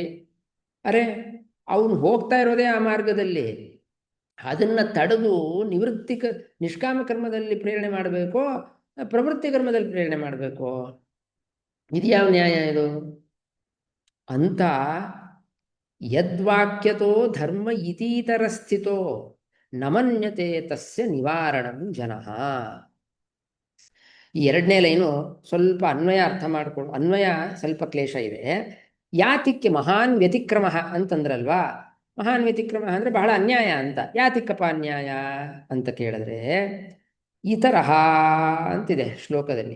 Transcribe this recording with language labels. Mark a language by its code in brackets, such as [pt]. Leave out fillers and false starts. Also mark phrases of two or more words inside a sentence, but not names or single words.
[kn] ಅರೆ ಅವನು ಹೋಗ್ತಾ ಇರೋದೇ ಆ ಮಾರ್ಗದಲ್ಲಿ, ಅದನ್ನ ತಡೆದು ನಿಷ್ಕಾಮ ಕರ್ಮದಲ್ಲಿ ಪ್ರೇರಣೆ ಮಾಡಬೇಕೋ ಪ್ರವೃತ್ತಿ ಕರ್ಮದಲ್ಲಿ ಪ್ರೇರಣೆ ಮಾಡಬೇಕೋ? ಇದ್ಯಾವ ನ್ಯಾಯ ಇದು ಅಂತ. [sa] ಯದ್ವಾಕ್ಯತೋ ಧರ್ಮ ಇತೀತರ ಸ್ಥಿತೋ ನಮನ್ಯತೆ ತಸ್ಯ ನಿವಾರಣಂ ಜನಃ. [kn] ಈ ಎರಡನೇ ಲೈನು ಸ್ವಲ್ಪ ಅನ್ವಯ ಅರ್ಥ ಮಾಡ್ಕೊಂಡು, ಅನ್ವಯ ಸ್ವಲ್ಪ ಕ್ಲೇಶ ಇದೆ. ಯಾತಿಕ್ಕೆ [sa] ಮಹಾನ್ ವ್ಯತಿಕ್ರಮ [kn] ಅಂತಂದ್ರಲ್ವಾ? [sa] ಮಹಾನ್ ವ್ಯತಿಕ್ರಮ [kn] ಅಂದ್ರೆ ಬಹಳ ಅನ್ಯಾಯ ಅಂತ. ಯಾತಿಕ್ಕಪ್ಪ ಅನ್ಯಾಯ ಅಂತ ಕೇಳಿದ್ರೆ, ಇತರಹ ಅಂತಿದೆ ಶ್ಲೋಕದಲ್ಲಿ.